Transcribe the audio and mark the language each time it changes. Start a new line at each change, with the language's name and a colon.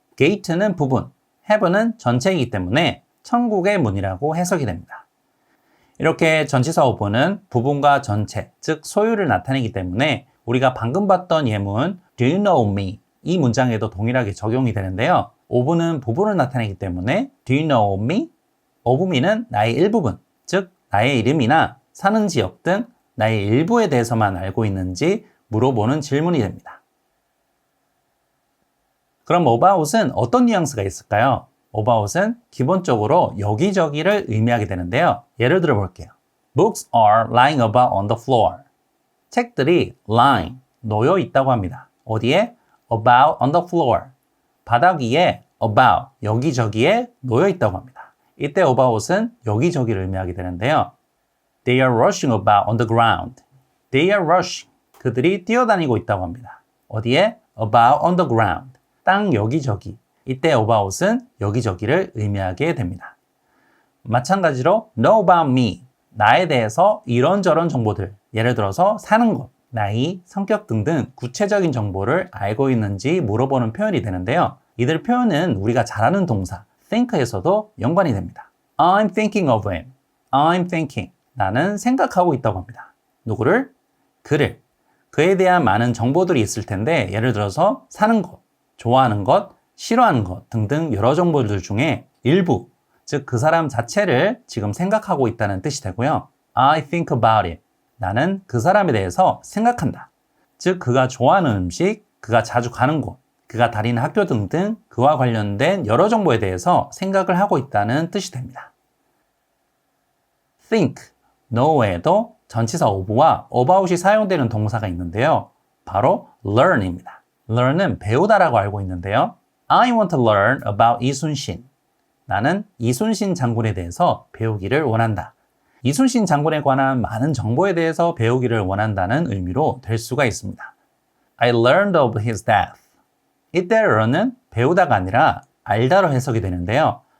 Korean: gate는 부분, heaven은 전체이기 때문에 천국의 문이라고 해석이 됩니다. 이렇게 전치사 of는 부분과 전체, 즉 소유를 나타내기 때문에 우리가 방금 봤던 예문
English: Do you know me?
Korean: 이 문장에도 동일하게 적용이 되는데요. of는 부분을 나타내기 때문에
English: Do you know me?
Korean: of me는 나의 일부분, 즉 나의 이름이나 사는 지역 등 나의 일부에 대해서만 알고 있는지 물어보는 질문이 됩니다. 그럼 about은 어떤 뉘앙스가 있을까요? about은 기본적으로 여기저기를 의미하게 되는데요. 예를 들어 볼게요.
English: Books are lying about on the floor.
Korean: 책들이 lying, 놓여 있다고 합니다. 어디에?
English: About on the floor.
Korean: 바닥 위에 about, 여기저기에 놓여 있다고 합니다. 이때 about은 여기저기를 의미하게 되는데요.
English: They are rushing about on the ground. They are rushing.
Korean: 그들이 뛰어다니고 있다고 합니다. 어디에?
English: About on the ground.
Korean: 땅 여기저기. 이때 about은 여기저기를 의미하게 됩니다. 마찬가지로
English: know about me.
Korean: 나에 대해서 이런저런 정보들. 예를 들어서 사는 것, 나이, 성격 등등 구체적인 정보를 알고 있는지 물어보는 표현이 되는데요. 이들 표현은 우리가 잘 아는 동사 think에서도 연관이 됩니다.
English: I'm thinking of him. I'm thinking.
Korean: 나는 생각하고 있다고 합니다. 누구를? 그를. 그에 대한 많은 정보들이 있을 텐데 예를 들어서 사는 것, 좋아하는 것, 싫어하는 것 등등 여러 정보들 중에 일부, 즉 그 사람 자체를 지금 생각하고 있다는 뜻이 되고요.
English: I think about it.
Korean: 나는 그 사람에 대해서 생각한다. 즉 그가 좋아하는 음식, 그가 자주 가는 곳, 그가 다니는 학교 등등 그와 관련된 여러 정보에 대해서 생각을 하고 있다는 뜻이 됩니다. think, know에도 전치사 of와 about이 사용되는 동사가 있는데요. 바로 learn입니다. learn은 배우다라고 알고 있는데요.
English: I want to learn about 이순신.
Korean: 나는 이순신 장군에 대해서 배우기를 원한다. 이순신 장군에 관한 많은 정보에 대해서 배우기를 원한다는 의미로 될 수가 있습니다.
English: I learned of his death.
Korean: 이때 learn은 배우다가 아니라 알다로 해석이 되는데요.